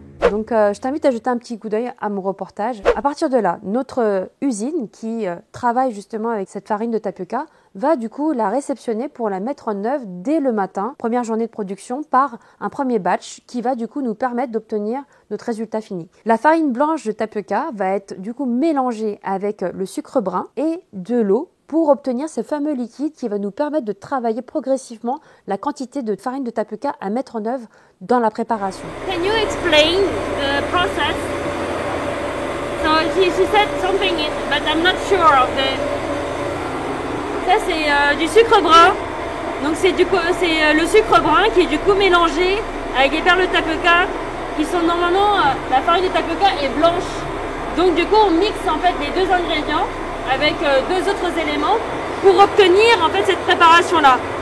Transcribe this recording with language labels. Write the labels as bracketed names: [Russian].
[French] Donc je t'invite à jeter un petit coup d'œil à mon reportage. À partir de là, notre usine qui travaille justement avec cette farine de Tapioca va du coup la réceptionner pour la mettre en œuvre dès le matin, première journée de production, par un premier batch qui va du coup nous permettre d'obtenir notre résultat fini. La farine blanche de Tapioca va être du coup mélangée avec le sucre brun et de l'eau pour obtenir ce fameux liquide qui va nous permettre de travailler progressivement la quantité de farine de Tapioca à mettre en œuvre dans la préparation. [English] Can you explain the process? So she said something, but I'm not sure of the. [French] Ça c'est du sucre brun. Donc c'est le sucre brun qui est du coup mélangé avec les perles de Tapioca qui sont normalement la farine de Tapioca est blanche. Donc du coup on mixe en fait les deux ingrédients avec deux autres éléments pour obtenir en fait cette préparation là.